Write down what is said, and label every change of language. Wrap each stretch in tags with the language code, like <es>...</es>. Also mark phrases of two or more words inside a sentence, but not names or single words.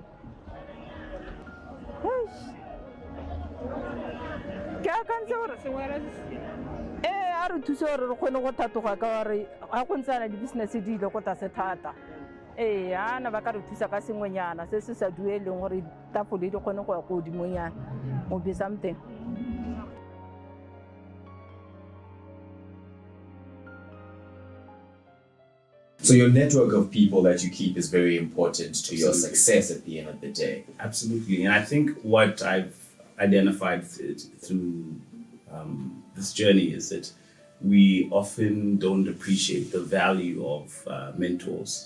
<tn>ke akantse gore sengwe a re thusa gore re kgone go thatoga ka gore ga go ntsana di-business di ile go tlase thata ana ba ka re thusa ka sengwenyana se se sa dueleng gore tafole di kgone go ya go godimonyana mo</tn> <en>be something. So your network of people that you keep is very important to your success at the end of the day. Absolutely. And I think what I've identified through this journey is that we often don't appreciate the value of mentors.</en>